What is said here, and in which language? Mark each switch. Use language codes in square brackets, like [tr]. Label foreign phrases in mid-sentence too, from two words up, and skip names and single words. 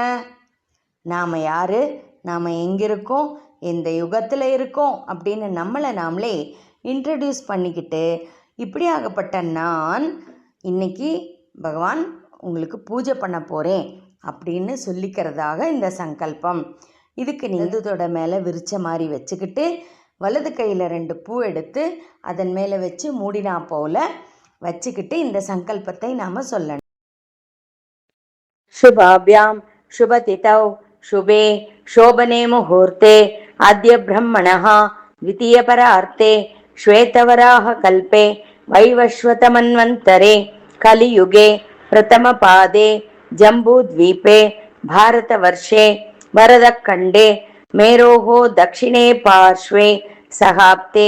[ta] நாம் யார், நாம் எங்கே இருக்கோம், எந்த யுகத்தில் இருக்கோம் அப்படின்னு நம்மளை நாமளே இன்ட்ரடியூஸ் பண்ணிக்கிட்டு, இப்படியாகப்பட்ட நான் இன்னைக்கு பகவான் உங்களுக்கு பூஜை பண்ண போகிறேன் அப்படின்னு சொல்லிக்கிறதாக இந்த சங்கல்பம். இதுக்கு நீதத்தோட மேலே விரிச்ச மாதிரி வச்சுக்கிட்டு வலது கையில் 2 பூ எடுத்து அதன் மேலே வச்சு மூடினா போல் வச்சுக்கிட்டு இந்த சங்கல்பத்தை நாம் சொல்லணும். [sa] शुभाभ्याम शुभतिथौ शुभे शोभने मुहूर्ते आद्य ब्रह्मणः द्वितीय परार्थे श्वेतवराह कल्पे वैवस्वतमन्वन्तरे कलियुगे प्रथमपादे जम्बूद्वीपे भारतवर्षे वरदखण्डे मेरोः दक्षिणे पार्श्वे सहाब्दे